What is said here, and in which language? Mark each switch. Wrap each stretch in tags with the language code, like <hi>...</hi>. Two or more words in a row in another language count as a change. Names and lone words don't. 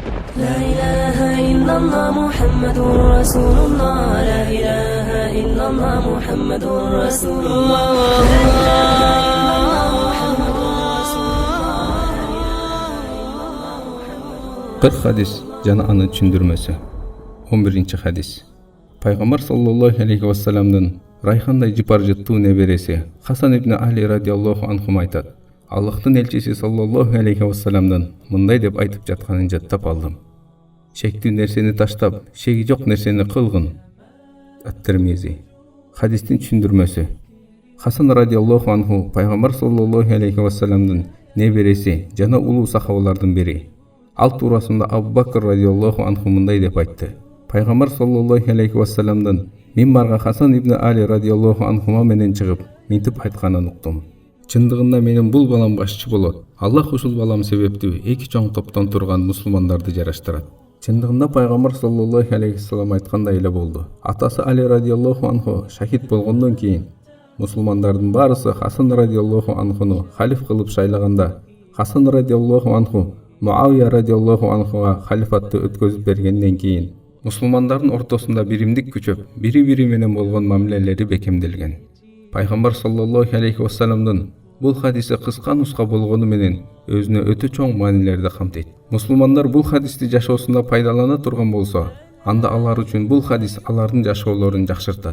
<ar>لا إله إلا الله محمد رسول الله. لا إله إلا الله محمد رسول الله.</ar> <ky>Kırk hadis jana anın түшүндүрмөсү. 11-hadis. Пайгамбар</ky> <ar>صلى الله عليه وسلم</ar> <ky>райхандай жыпар-жыттуу небереси Хасан ибн Али</ky> <ar>رضي الله عنهم</ar> <ky>айтат: Аллахтын элчиси</ky> <ar>صلى الله عليه وسلم</ar> <ky>мындай деп айтып жатканын жаттап алдым: Шектүү нерсени таштап, шеги жок нерсени кылгын. Ат-Тирмизи. Хадистин түшүндүрмөсү. Хасан</ky> <ar>رضي الله عنه</ar> <ky>Пайгамбар</ky> <ar>صلى الله عليه وسلم</ar> <ky>небереси жана улуу сахабалардын бири. Ал туурасында Абу Бакр</ky> <ar>رضي الله عنه</ar> <ky>мындай деп айтты: Пайгамбар</ky> <ar>صلى الله عليه وسلم</ar> <ky>мимбарга Хасан ибн Али</ky> <ar>رضي الله عنهما</ar> <ky>менен чыгып, минтип айтканын уктум. Чындыгында менин бул балам башчы болот. Аллах ушул балам себептүү эки чоң топтон турган мусулмандарды жараштырат. Чындыгында Пайгамбар</ky> <ar>صلى الله عليه وسلم</ar> <ky>айткандай эле болду. Атасы Али</ky> <ar>رضي الله عنه</ar> <ky>шахид болгондон кийин мусулмандардын баарысы Хасан</ky> <ar>رضي الله عنه</ar> <ky>халиф кылып шайлаганда, Хасан</ky> <ar>رضي الله عنه</ar> <ky>Муавия</ky> <ar>رضي الله عنه</ar> <ky>халифатты өткөзүп бергенден кийин мусулмандардын ортосунда биримдик күчөп, бири-бири менен болгон мамилелери бекемделген. Пайгамбар</ky> <ar>صلى الله عليه وسلم</ar> <ky>бул хадиси кыска нуска болгону менен өзүнө өтө чоң маанилерди камтыйт. Мусулмандар бул хадисти жашоосунда пайдалана турган болсо, анда алар үчүн бул хадис алардын жашоолорун жакшыртат.</ky>